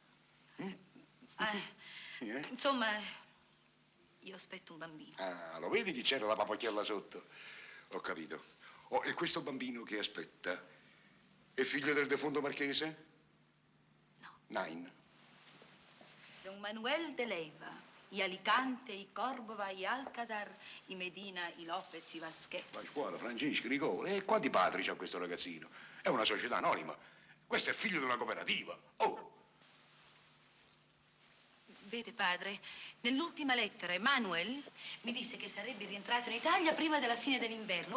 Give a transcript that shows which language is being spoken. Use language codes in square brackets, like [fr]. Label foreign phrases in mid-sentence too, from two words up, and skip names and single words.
[it] Insomma, io aspetto un bambino. Ah, lo vedi che c'era la papocchiella sotto? Ho capito. Oh, e questo bambino che aspetta è figlio del defunto marchese? No. Nine. È Don Manuel de Leiva, y Alicante, y Córdoba, y Alcázar, y Medina, y Lopez, y Vasquez. Pasquale, Francesco, Nicola. E quanti padri c'ha questo ragazzino? È una società anonima. Questo è figlio di una cooperativa. Oh! Vede, padre, nell'ultima lettera Emanuel mi disse che sarebbe rientrato in Italia prima della fine dell'inverno.